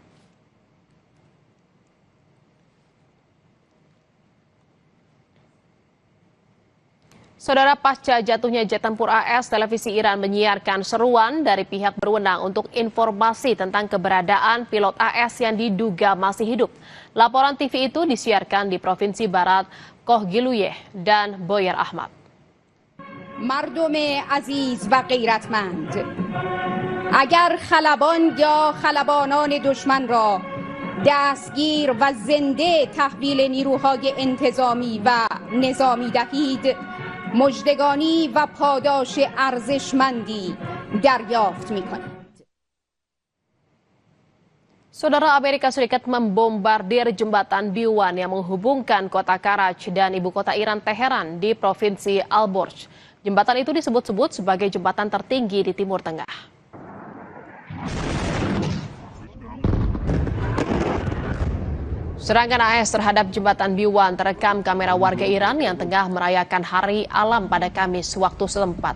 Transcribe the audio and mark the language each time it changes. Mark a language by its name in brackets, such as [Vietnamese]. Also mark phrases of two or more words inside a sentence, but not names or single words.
[Indonesian] Saudara, pasca jatuhnya jet tempur AS, televisi Iran menyiarkan seruan dari pihak berwenang untuk informasi tentang keberadaan pilot AS yang diduga masih hidup. Laporan TV itu disiarkan di Provinsi Barat Kohgiluyeh dan Boyer Ahmad. [Persian] مردم عزیز و غیرتمند اگر خلبان یا خلبانان دشمن را دستگیر و زنده تحویل نیروهای انتظامی و نظامی دهید مژدگانی و پاداش ارزشمندی دریافت می‌کنید. [Indonesian] Saudara, Amerika Serikat membombardir jembatan B1 yang menghubungkan kota Karaj dan ibu kota Iran Teheran di Provinsi Alborz. Jembatan itu disebut-sebut sebagai jembatan tertinggi di Timur Tengah. Serangan AS terhadap jembatan B1 terekam kamera warga Iran yang tengah merayakan Hari Alam pada Kamis waktu setempat.